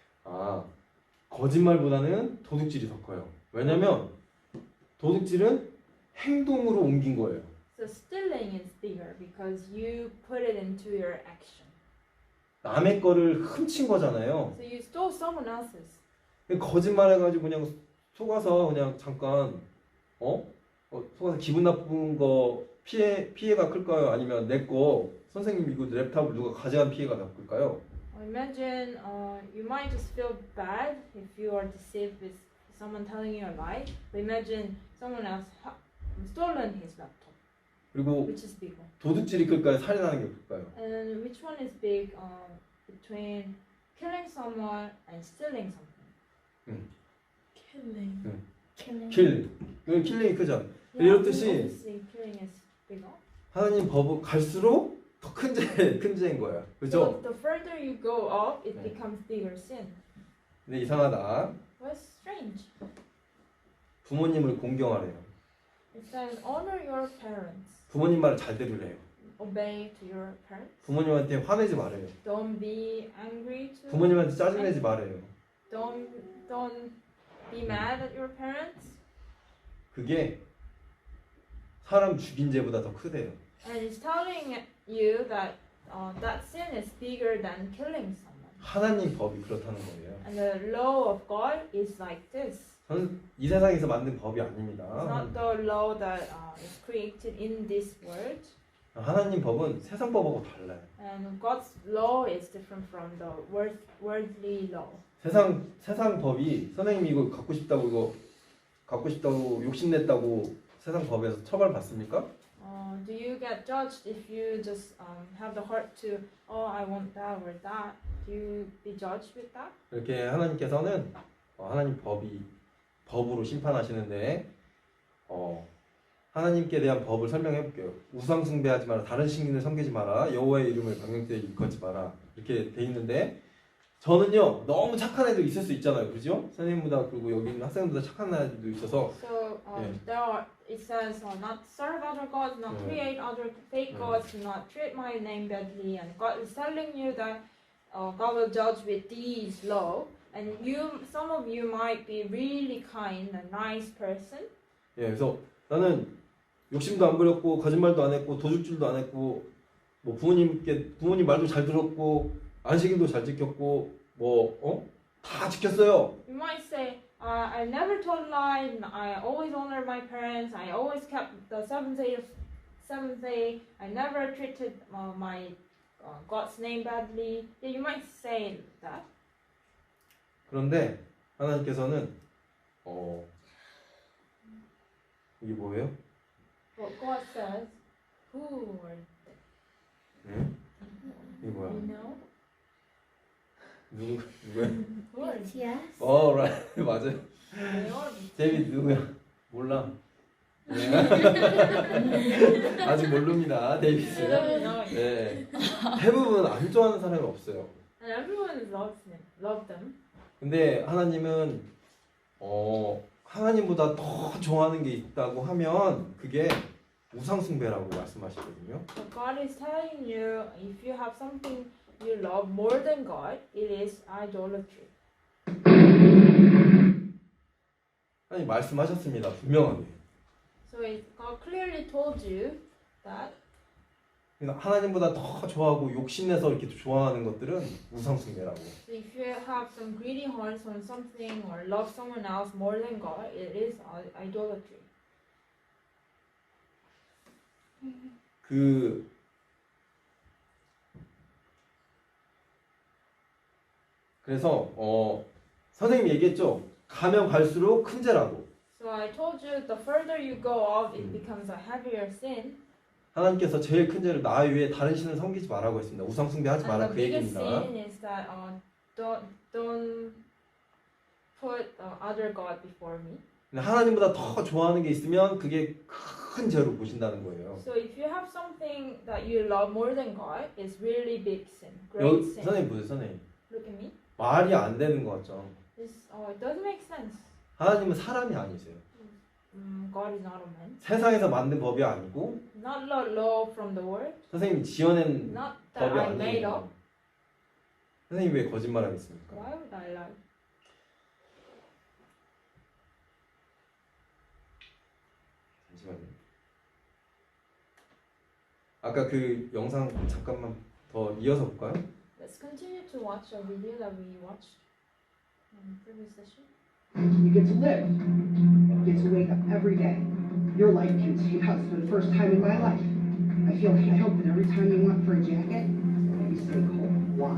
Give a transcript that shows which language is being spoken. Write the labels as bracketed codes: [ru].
[ko] 아, 거짓말보다는 도둑질이 더 커요. 왜냐면 도둑질은 행동으로 옮긴 거예요. [en] So stealing is bigger because you put it into your action. [ko] 남의 거를 훔친 거잖아요. [en] So you stole someone else's. [ko] 거짓말해가지고 그냥 속아서 그냥 잠깐 속아서 기분 나쁜 거 피해가 클까요? 아니면 내 거 선생님 이거 랩탑을 누가 가져간 피해가 더 클까요? [en] Imagine you might just feel bad if you are deceived with someone telling you a lie. But imagine someone else stolen his laptop, [ko] 그리고 [en] which is bigger. [ko] 도둑질이 클까요? 살인하는 게 클까요? [en] And which one is big between killing someone and stealing something? Killing. Killing. [ko] 킬링이 크죠. [en] Yeah, [ko] 이렇듯이 [en] obviously killing is bigger. [ko] 하나님 법은 갈수록 더 큰 죄인 거예요. [en] So [ko] 그렇죠? [en] the further you go up, it becomes bigger sin. [ko] 근데 이상하다. [en] What's strange? [ko] 부모님을 공경하래요. [en] It says honor your parents, [ko] 부모님 말을 잘 들으래요. [en] obey to your parents. [ko] 부모님한테 화내지 말아요. [en] Don't be angry to. [ko] 부모님한테 짜증내지 말아요. [en] Don't be mad at your parents. [ko] 그게 사람 죽인 죄보다 더 크대요. [en] And it's telling you that that sin is bigger than killing someone. [ko] 하나님 법이 그렇다는 거예요. [en] And the law of God is like this. [ko] 저는 이 세상에서 만든 법이 [en] It's [ko] 아닙니다. [en] not the law that is created in this world. [ko] 하나님 법은 세상 법하고 달라요. [en] And God's law is different from the worldly law. [ko] 세상 법이 선생님이 이거 갖고 싶다고 욕심냈다고 세상 법에서 처벌받습니까? [en] Do you get judged if you just have the heart to, I want that or that? Do you be judged with that? [ko] 이렇게 하나님께서는 하나님 법으로 심판하시는데 하나님께 대한 법을 설명해 볼게요. 우상 숭배하지 마라, 다른 신을 섬기지 마라, 여호와의 이름을 강력되게 일컫지 마라 이렇게 돼 있는데 저는요 너무 착한 애들 있을 수 있잖아요, 그죠? 선생님보다 그리고 여기 있는 학생보다 착한 애들도 있어서 [en] So it says not serve other gods, not create other fake gods, not treat my name badly, and God is telling you that God will judge with these law. And some of you might be really kind and nice person. 그래서 나는 욕심도 안 부렸고 거짓말도 안 했고 도둑질도 안 했고 뭐 부모님 말도 잘 들었고 안식일도 잘 지켰고 다 지켰어요. You might say, I never told a lie. I always honored my parents. I always kept the seventh day. I never treated my God's name badly. Yeah, you might say that. [ko] 그런데 하나님께서는 이게 뭐예요? [en] But God says, who are [ko] 이게 뭐야? [en] you know? [ko] 누구야? [en] Who are BTS. right. [ko] 맞아요. [en] they are? [ko] 데이비드 누구야? 몰라. 아직 모릅니다, 데이비드. [en] They don't know it. [ko] 네. 대부분 안 좋아하는 사람이 없어요. [en] And everyone loves them. Love them. [ko] 근데 하나님은 하나님보다 더 좋아하는 게 있다고 하면 그게 우상숭배라고 말씀하시거든요. [en] So God is telling you if you have something you love more than God, it is idolatry. [ko] 하나님 말씀하셨습니다. 분명하게. [en] So God clearly told you that [ko] 그러니까 하나님보다 더 좋아하고 욕심내서 이렇게 좋아하는 것들은 우상숭배라고. [en] so if you have some greedy hearts on something or love someone else more than God, it is idolatry. [ko] 그래서 선생님이 얘기했죠. 가면 갈수록 큰 죄라고. [en] So I told you the further you go up, it becomes a heavier sin. [ko] 하나님께서 제일 큰 죄를 나 외에 다른 신을 섬기지 말라고 했습니다. 우상숭배하지 마라 [en] And [ko] 그 [en] the biggest [ko] 얘기입니다. [en] sin is that don't put other god before me. [ko] 근데 하나님보다 더 좋아하는 게 있으면 그게 큰 죄로 보신다는 거예요. [en] So if you have something that you love more than God, it's really big sin, great [ko] 여기 [en] sin. [ko] 선생님 보세요, 선생님. [en] Look at me. [ko] 말이 안 되는 거 같죠? [en] It doesn't make sense. [ko] 하나님은 사람이 아니세요. [en] God is not a man. [ko] 세상에서 만든 법이 아니고 [en] Not law from the world. [ko] 선생님이 지어낸 [en] Not that [ko] 법이 [en] I made up. [ko] 아니에요. 선생님 왜 거짓말하겠습니까? [en] Why would I lie? [ko] 잠시만요. 아까 그 영상 잠깐만 더 이어서 볼까요? [en] Let's continue to watch a video that we watched in the previous session. You get to live. You get to wake up every day. Your life can take us for the first time in my life. I hope that every time you want for a jacket, that you stay cold. Why?